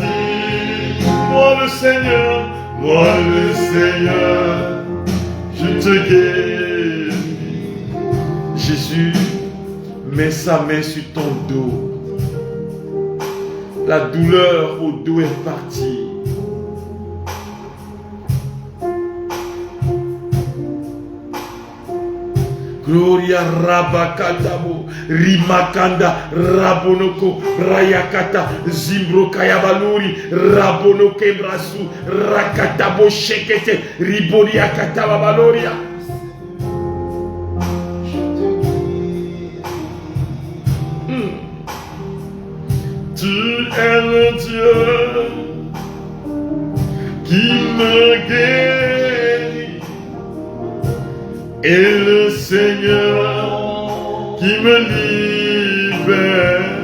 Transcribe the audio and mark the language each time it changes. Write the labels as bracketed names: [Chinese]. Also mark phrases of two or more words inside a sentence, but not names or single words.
[French] Moi le Seigneur, je te guéris. Jésus met sa main sur ton dos. La douleur au dos est partie. Gloria Rabakatabo, Rimakanda, Rabonoko, Rayakata, Zimbro Kayabaluri, Rabonoke Brasu, Rakatabo Shekete, Riboria Katabaloria. Tu es le Dieu qui me guérit et le Seigneur qui me libère.